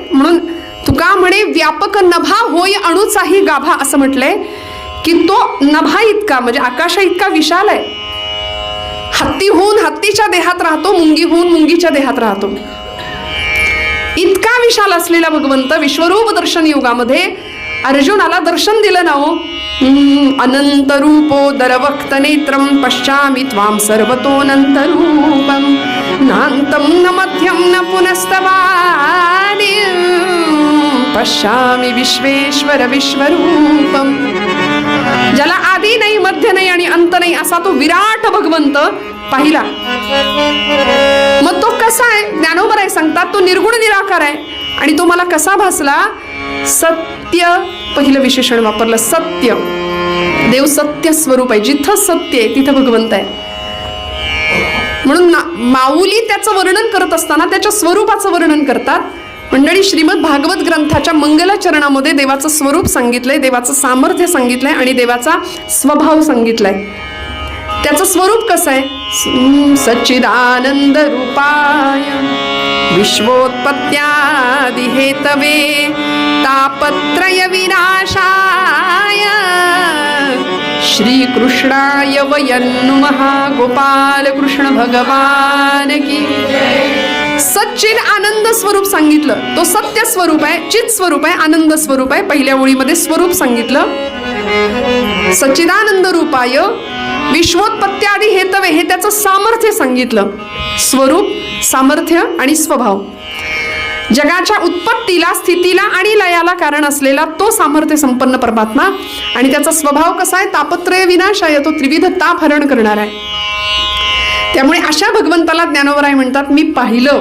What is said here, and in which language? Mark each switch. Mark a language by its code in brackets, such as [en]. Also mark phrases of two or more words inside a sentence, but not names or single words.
[mr] म्हणून तुका म्हणे व्यापक नभा होय अणुचाही गाभा, असं म्हटलंय की तो नभा इतका म्हणजे आकाशा इतका विशाल आहे. हत्ती होऊन हत्तीच्या देहात राहतो, मुंगी होऊन मुंगीच्या देहात राहतो. इतका विशाल असलेला भगवंत विश्वरूप दर्शन युगामध्ये अर्जुनाला दर्शन दिलं ना हो. [sa] अनंत रूपो दरवक्त नेत्रम पश्यामि त्वां सर्वतोऽनंत रूपम, नान्तं न मध्यं न पुनस्तवानि पश्यामि विश्वेश्वर विश्वरूपम. [mr] ज्याला आदी नाही, मध्य नाही आणि अंत नाही असा तो विराट भगवंत पाहिला. मग तो कसा आहे? ज्ञानोबराय सांगतात तो निर्गुण निराकार आहे. आणि तो मला कसा भासला? सत्य, पहिलं विशेषण वापरलं सत्य. देव सत्य स्वरूप आहे, जिथं सत्य आहे तिथं भगवंत आहे. म्हणून माऊली त्याचं वर्णन करत असताना त्याच्या स्वरूपाचं वर्णन करतात. मंडळी, श्रीमद भागवत ग्रंथाच्या मंगलाचरणामध्ये देवाचं स्वरूप सांगितलंय, देवाचं सामर्थ्य सांगितलंय आणि देवाचा स्वभाव सांगितलाय. त्याचं स्वरूप कसं आहे? [sa] सच्चिदानंद रूपाय विश्वोत्पत्त्यादि हेतवे तापत्रय विनाशाय श्रीकृष्णाय वयं नमः. [hi] गोपाल कृष्ण भगवान की. [mr] सच्चिद आनंद स्वरूप सांगितलं. तो सत्य स्वरूप आहे, चित स्वरूप आहे, आनंद स्वरूप आहे. पहिल्या ओळीमध्ये स्वरूप सांगितलं. [sa] सच्चिदानंद रूपाय विश्वोत्पत्त्यादि हेतवे, [mr] हे त्याचं सामर्थ्य सांगितलं. स्वरूप, सामर्थ्य आणि स्वभाव. जगाच्या उत्पत्तीला, स्थितीला आणि लयाला कारण असलेला तो सामर्थ्य संपन्न परमात्मा. आणि त्याचा स्वभाव कसा आहे? [sa] तापत्रय विनाशाय, [mr] तो त्रिविध ताप हरण करणार आहे. त्यामुळे अशा भगवंताला ज्ञानोबराय म्हणतात मी पाहिलं.